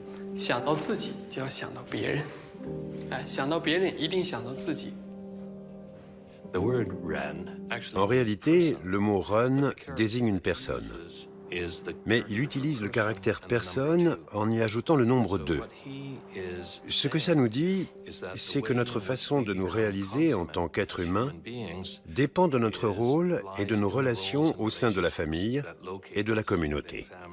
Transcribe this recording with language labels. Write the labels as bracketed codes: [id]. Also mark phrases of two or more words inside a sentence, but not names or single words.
[zh] 想到自己就要想到别人，想到别人一定想到自己。 [fr] En réalité, le mot run désigne une personne. Mais il utilise le caractère personne en y ajoutant le nombre 2. Ce que ça nous dit, c'est que notre façon de nous réaliser en tant qu'être humain dépend de notre rôle et de nos relations au sein de la famille et de la communauté.